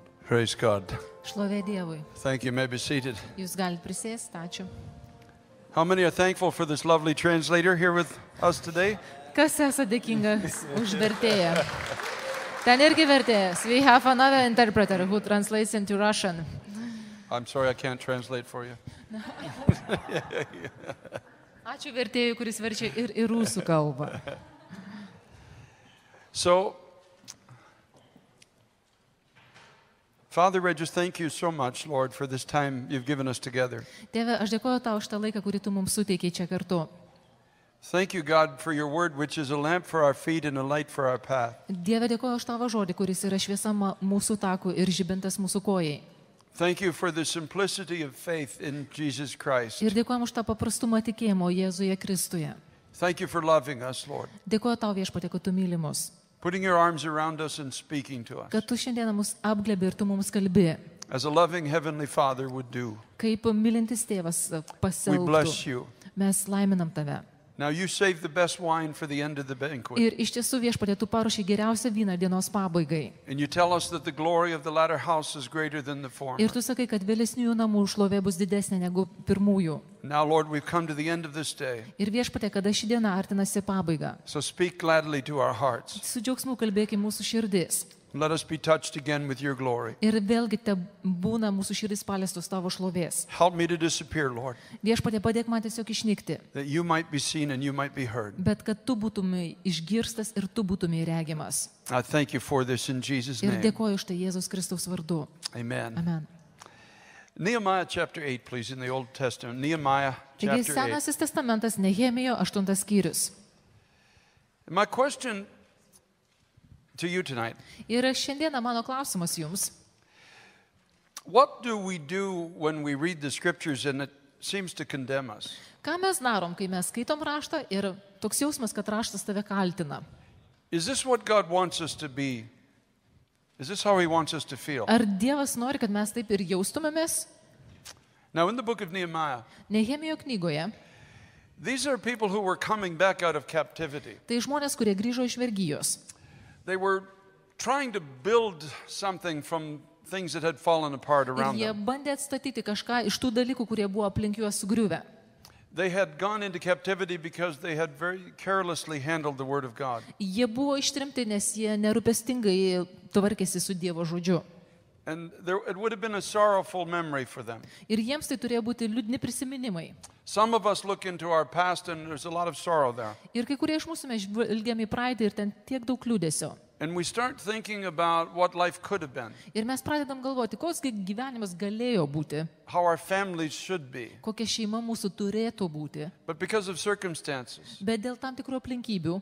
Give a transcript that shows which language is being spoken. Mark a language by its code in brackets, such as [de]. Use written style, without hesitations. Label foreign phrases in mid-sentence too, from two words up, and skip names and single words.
[en] Praise God. [lt] Šlovė Dievui. [en] Thank you. You may be seated. [lt] Jūs galite prisėsti, ačiū. [en] How many are thankful for this lovely translator here with us today? [lt] Kas esate dėkingas už vertėją? Ten irgi vertėjas. [en] We have another interpreter who translates into Russian. I'm sorry I can't translate for you. [lt] Ačiū vertėjui, kuris verčia ir į rusų kalbą. [en] So, Father, I just thank you so much, Lord, for this time you've given us together. [lt] Tėve, aš dėkoju tau už tą laiką, kurį tu mums suteikiai čia kartu. [en] Thank you, God, for your word, which is a lamp for our feet and a light for our path. [lt] Dieve, dėkoju už tavo žodį, kuris yra šviesa mūsų takų ir žibintas mūsų kojai. [en] Thank you for the simplicity of faith in Jesus Christ. [lt] Ir dėkojam už tą paprastumą tikėjimo Jėzuje Kristuje. [en] Thank you for loving us, Lord. [lt] Dėkoju tau viešpatie, kad tu myli mus. [en] Putting your arms around us and speaking to us. [lt] Kad tu šiandieną mus apglėbi ir tu mums kalbi. [en] As a loving Heavenly Father would do. [lt] Kaip mylintis tėvas [en] We bless [lt] pasielgtų. [en] you. [lt] Mes laiminam tave. [en] Now you save the best wine for the end of the banquet. [lt] Ir iš tiesų viešpatie, tu paruošei geriausią vyną dienos pabaigai. [en] And you tell us that the glory of the latter house is greater than the former. [lt] Ir tu sakai, kad vėlesniųjų namų šlovė bus didesnė negu pirmųjų. [en] Now, Lord, we've come to the end of this day. [lt] Ir viešpatie, kada ši diena artinasi pabaigą. [en] So speak gladly to our hearts. [lt] Su džiaugsmu kalbėk į mūsų širdis. [en] Let us be touched again with your glory. [lt] Ir vėlgi te būna mūsų širdis paliestos tavo šlovės. [en] Help me to disappear, Lord, [lt] Viešpatie, padėk man tiesiog išnykti. [en] that you might be seen and you might be heard. [lt] Bet kad tu būtumai išgirstas ir tu būtumai regimas. [en] I thank you for this in Jesus' [lt] Ir [en] name. [lt] dėkoju už tai Jėzus Kristaus vardu. [en] Amen. [lt] Amen. [en] Nehemiah chapter 8, please, in the Old Testament. Nehemiah [lt] Taigi [en] chapter 8. [lt] Senasis testamentas, Nehemijo 8 skyrius. [en] My question to you tonight, [lt] Ir šiandieną mano klausimas jums. [en] what do we do when we read the scriptures and it seems to condemn us? [lt] Ką mes darom, kai mes skaitom raštą ir toks jausmas, kad raštas tave kaltina? [en] Is this what God wants us to be? Is this how he wants us to feel? [lt] Ar Dievas nori, kad mes taip ir jaustumėmės? [en] Now, in the book of Nehemiah, [lt] Nehemijo knygoje [en] these are people who were coming back out of captivity. [lt] tai žmonės, kurie grįžo iš vergijos. [en] They were trying to build something from things that had fallen apart [lt] Ir [en] around [lt] jie [en] them. [lt] bandė atstatyti kažką iš tų dalykų, kurie buvo aplink juos sugriuvę. [en] They had gone into captivity because they had very carelessly handled the word of God. [lt] Jie buvo ištrimti, nes jie nerūpestingai tvarkėsi su Dievo žodžiu. [en] And it would have been a sorrowful memory for them. [lt] Ir jiems tai turėjo būti liūdni prisiminimai. [en] Some of us look into our past and there's a lot of sorrow there. [lt] Ir kai kurie iš mūsų mes žvelgiam į praeitį ir ten tiek daug liūdesio. [en] And we start thinking about what life could have been, [lt] Ir mes pradedam galvoti, koks gyvenimas galėjo būti, [en] how our families should be. [lt] kokia šeima mūsų turėtų būti. [en] But because of circumstances, [lt] Bet dėl tam tikrų aplinkybių